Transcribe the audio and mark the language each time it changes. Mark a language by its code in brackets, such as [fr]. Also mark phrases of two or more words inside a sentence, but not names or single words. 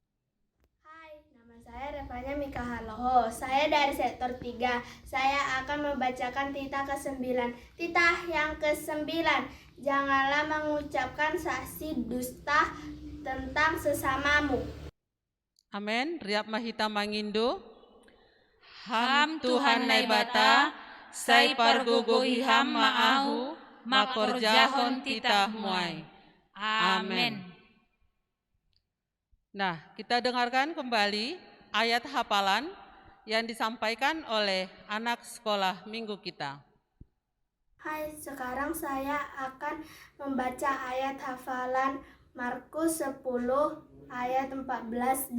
[id] Hai, nama saya namanya Mika Haloho. Saya dari sektor 3. Saya akan membacakan titah ke-9. Titah yang ke-9. Janganlah mengucapkan saksi dusta tentang sesamamu. Amin. [bts] Riap mahita mangindo. Ham Tuhan naibata, sai perguguhi ham maahu, makorjahon titah muai. [id] Amin. Nah, kita dengarkan kembali ayat hafalan yang disampaikan oleh anak sekolah minggu kita. Hai, sekarang saya akan membaca ayat hafalan Markus 10 ayat 14b.